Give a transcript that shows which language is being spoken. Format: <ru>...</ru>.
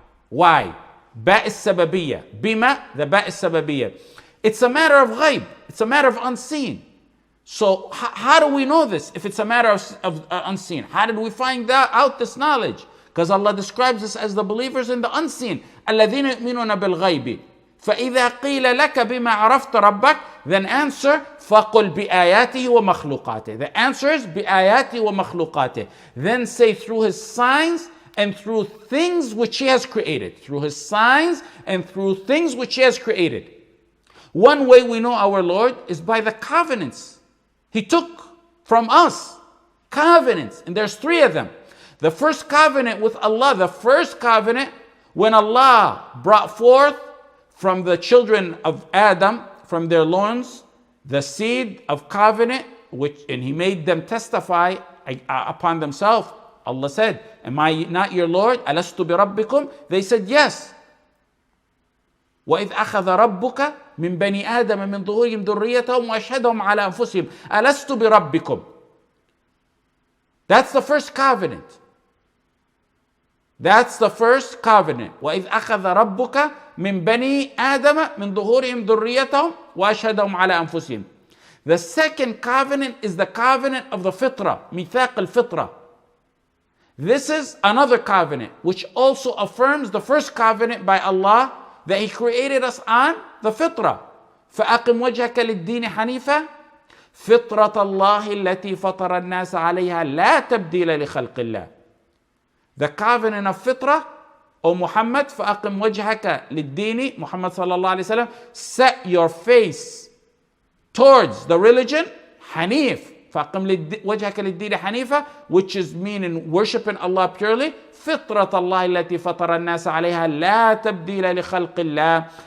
<en>Why? Ba as-sababiyya. Bima, the ba as-sababiyya. It's a matter of ghaib. It's a matter of unseen. So how do we know this if it's a matter of unseen? How did we find out this knowledge? Because Allah describes us as the believers in the unseen.</en> <ar>الَّذِينَ يُؤْمِنُونَ بِالْغَيْبِ فَإِذَا قِيلَ لَكَ بِمَا عَرَفْتَ رَبَّكَ.</ar> <en>Then answer,</en> <ar>فَقُلْ بِآيَاتِهِ وَمَخْلُقَاتِهِ.</ar> <en>The answer is</en> <ar>بِآيَاتِهِ وَمَخْلُقَاتِهِ.</ar> <en>Then say through His signs and through things which He has created. Through His signs and through things which He has created. One way we know our Lord is by the covenants He took from us. Covenants. And there's three of them. The first covenant with Allah, the first covenant, when Allah brought forth from the children of Adam, from their loins, the seed of covenant, and He made them testify upon themselves. Allah said, am I not your Lord?</en> <ar>Alastu bi rabbikum?</ar> <en>They said, yes.</en> <ar>وَإِذْ أَخَذَ رَبُّكَ من بني آدم من ظهورهم ذريتهم وأشهدهم على أنفسهم ألست بربكم.</ar> <en>That's the first covenant. That's the first covenant.</en> <ar>وإذ أخذ ربك من بني آدم من ظهورهم ذريتهم وأشهدهم على أنفسهم.</ar> <en>The second covenant is the covenant of the fitrah,</en> <ar>ميثاق الفطرة.</ar> <en>This is another covenant which also affirms the first covenant by Allah that He created us on the fitrah.</en> <ar>فأقم وجهك للدين حنيفا فطرة الله التي فطر الناس عليها لا تبديل لخلق الله.</ar> <en>The covenant of fitrah, O Muhammad,</en> <ar>فأقم وجهك للدين,</ar> <en>Muhammad sallallahu alayhi wa sallam, set your face towards the religion, Hanif,</en> <ar>فأقم وجهك للدين حنيفا,</ar> <en>which is meaning worshiping Allah purely,</en> <ar>فطرة الله التي فطر الناس عليها لا تبديل لخلق الله.</ar>